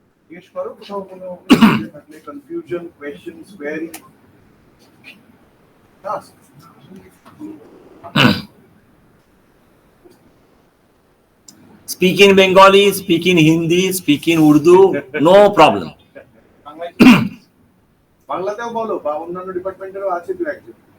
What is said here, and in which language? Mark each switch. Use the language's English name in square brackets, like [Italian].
[Bangla] জিজ্ঞেস করো কোথাও কোনো থাকলে [English] Confusion questions query ask Speak in Bengali, speak in Hindi, speak in Urdu, no problem. [Bangla] বাংলাতেও বলো বা অন্যান্য ডিপার্টমেন্টেরও আছে দু একজন